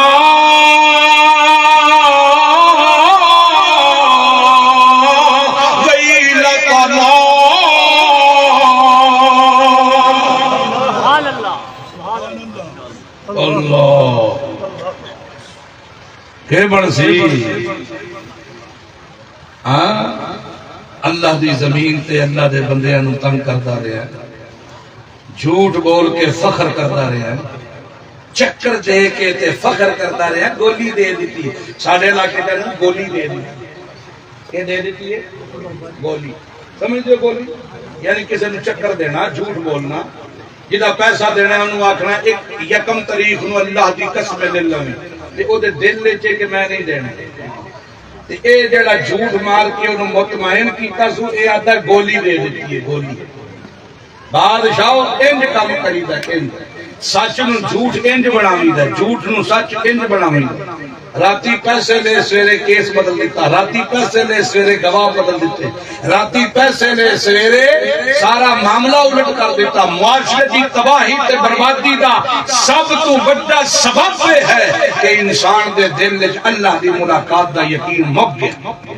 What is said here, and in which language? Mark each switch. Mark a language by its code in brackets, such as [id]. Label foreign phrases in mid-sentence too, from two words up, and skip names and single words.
[pa] اللہ کہ بن سی اللہ دی زمین تے اللہ دے بندیاں نوں تنگ کردا رہیا، جھوٹ بول کے فخر کردا رہیا، چکر دے کے تے فخر کردا رہیا، گولی دے دیتی ساڈے علاقے تے گولی دے دیتی، کہ دے دیتی ہے گولی، سمجھتے گولی یعنی کسی نے چکر دینا، جھوٹ بولنا، جدا پیسہ دینا انہوں آکھنا ایک یکم تاریخ نو اللہ دی قسم لے لویں تے او دے دل لے چے کہ میں نہیں دینا، تے اے جڑا جھوٹ مار کے انہوں مطمئن کیتا سو اے آدھا گولی دے دیتی ہے، گولی بادشاہ انج کام کریدا، انج سچ نو جھوٹ انج بناویدا، جھوٹ نو سچ انج بناویدا، راتی پیسے لے سویرے کیس بدل دیتا، راتی پیسے لے سویرے گواہ بدل دیتے، راتی پیسے لے سویرے سارا معاملہ الٹ کر دیتا، معاشرے کی تباہی تے بربادی دا سب تو بڑا سبب ہے کہ انسان دے دل وچ اللہ دی ملاقات دا یقین مک گیا۔